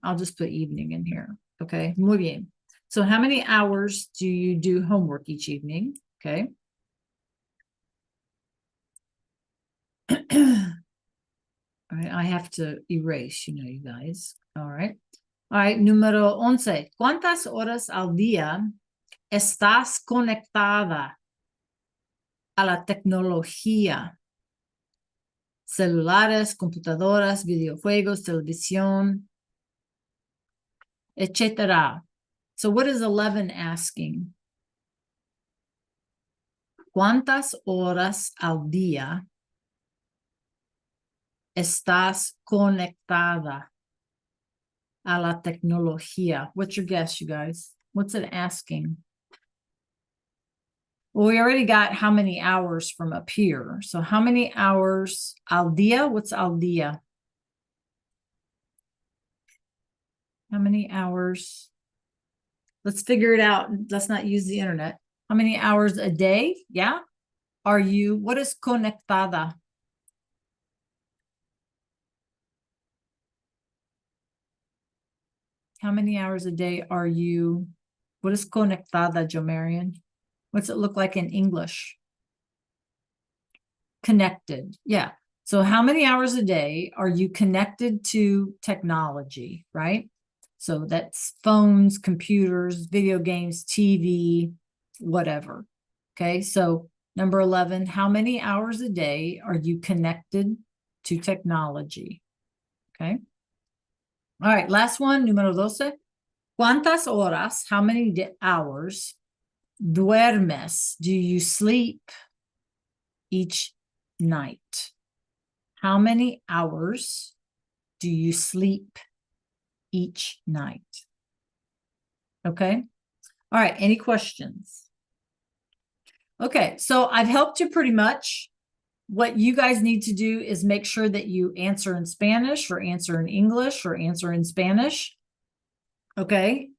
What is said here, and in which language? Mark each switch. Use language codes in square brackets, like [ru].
[en] I'll just put evening in here. Okay. [es] Muy bien. [en] So how many hours do you do homework each evening? Okay. All right, I have to erase, you guys. All right. All right, número 11. [es] ¿Cuántas horas al día estás conectada a la tecnología? Celulares, computadoras, videojuegos, televisión, etcétera. [en] So what is 11 asking? [es] ¿Cuántas horas al día estás conectada a la tecnología? [en] What's your guess, you guys? What's it asking? Well, we already got how many hours from up here. So how many hours [es] al día? [en] What's al día? How many hours? Let's figure it out. Let's not use the internet. How many hours a day? Yeah. Are you, what is conectada? How many hours a day are you? What is conectada, Jomarian? What's it look like in English? Connected. Yeah. So how many hours a day are you connected to technology, right? So that's phones, computers, video games, TV, whatever. Okay. So number 11, how many hours a day are you connected to technology? Okay. All right. Last one, número 12. [es] ¿Cuántas horas, [en] how many hours [es] duermes? [en] Do you sleep each night? How many hours do you sleep each night? Okay. All right. Any questions? Okay. So I've helped you pretty much. What you guys need to do is make sure that you answer in Spanish or answer in English or answer in Spanish. Okay.